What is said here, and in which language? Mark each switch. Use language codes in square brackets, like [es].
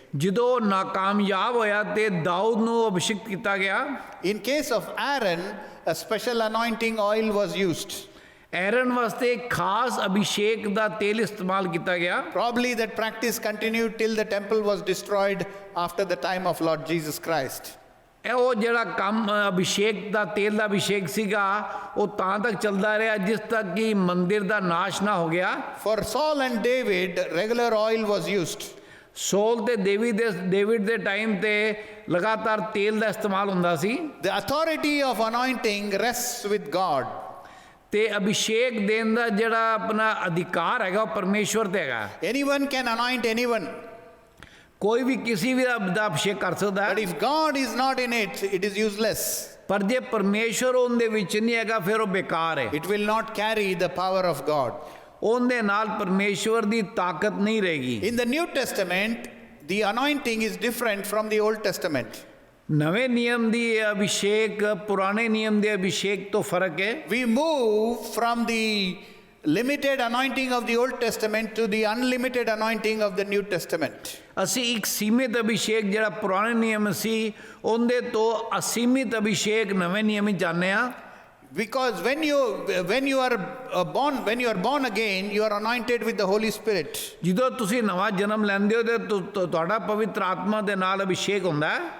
[pa] ਜਦੋਂ ਨਾਕਾਮਯਾਬ ਹੋਇਆ ਤੇ ਦਾਊਦ ਨੂੰ ਅਭਿਸ਼ੇਕਤ ਕੀਤਾ ਗਿਆ। [en] In case of Aaron, a special anointing oil was used. [pa] Iron ਵਾਸਤੇ ਖਾਸ ਅਭਿਸ਼ੇਕ ਦਾ ਤੇਲ ਇਸਤੇਮਾਲ ਕੀਤਾ ਗਿਆ। [en] Probably that practice continued till the temple was destroyed after the time of Lord Jesus Christ. [pa] ਇਹ ਉਹ ਜਿਹੜਾ ਕੰਮ ਅਭਿਸ਼ੇਕ ਦਾ ਤੇਲ ਦਾ ਅਭਿਸ਼ੇਕ ਸੀਗਾ ਉਹ ਤਾਂ ਤੱਕ ਚੱਲਦਾ ਰਿਹਾ ਜਿਸ ਤੱਕ ਕਿ ਮੰਦਿਰ ਦਾ ਨਾਸ਼ ਨਾ ਹੋ ਗਿਆ। [en] For Saul and David, regular oil was used. [pa] Soul ਤੇ ਡੇਵਿਡ ਦੇ ਟਾਈਮ ਤੇ ਲਗਾਤਾਰ ਤੇਲ ਦਾ ਇਸਤੇਮਾਲ ਹੁੰਦਾ ਸੀ। [en] The authority of anointing rests with God. [pa] ਤੇ ਅਭਿਸ਼ੇਕ ਦੇਣ ਦਾ ਜਿਹੜਾ ਆਪਣਾ ਅਧਿਕਾਰ ਹੈਗਾ ਉਹ ਪਰਮੇਸ਼ਵਰ ਤੇ ਹੈਗਾ। [en] Anyone can anoint anyone. [pa] ਕੋਈ ਵੀ ਕਿਸੇ ਵੀ ਦਾ ਅਭਿਸ਼ੇਕ ਕਰ ਸਕਦਾ ਹੈ। [en] But if God is not in it, it is useless. [pa] ਪਰ ਜੇ ਪਰਮੇਸ਼ਵਰ ਉਹਦੇ ਵਿੱਚ ਨਹੀਂ ਹੈਗਾ ਫਿਰ ਉਹ ਬੇਕਾਰ ਹੈ। [en] It will not carry the power of God. [pa] ਉਹਦੇ ਨਾਲ ਪਰਮੇਸ਼ਵਰ ਦੀ ਤਾਕਤ ਨਹੀਂ ਰਹੇਗੀ। [en] In the New Testament, the anointing is different from the Old Testament. [pa] ਨਵੇਂ ਨਿਯਮ ਦੀ ਅਭਿਸ਼ੇਕ ਪੁਰਾਣੇ ਨਿਯਮ ਦੇ ਅਭਿਸ਼ੇਕ ਤੋਂ ਫਰਕ ਹੈ। [en] We move from the limited anointing of the Old Testament to the unlimited anointing of the New Testament. [pa] ਅਸੀਂ ਇੱਕ ਸੀਮਿਤ ਅਭਿਸ਼ੇਕ ਜਿਹੜਾ ਪੁਰਾਣੇ ਨਿਯਮ ਸੀ ਉਹਦੇ ਤੋਂ ਅਸੀਮਿਤ ਅਭਿਸ਼ੇਕ ਨਵੇਂ ਨਿਯਮ ਵਿੱਚ ਜਾਂਦੇ ਹਾਂ। [en] Because when you are born again, you are anointed with the Holy Spirit. [pa] ਜਦੋਂ ਤੁਸੀਂ ਨਵਾਂ ਜਨਮ ਲੈਂਦੇ ਹੋ ਤੇ ਤੁਹਾਡਾ ਪਵਿੱਤਰ ਆਤਮਾ ਦੇ ਨਾਲ ਅਭਿਸ਼ੇਕ ਹੁੰਦਾ ਹੈ।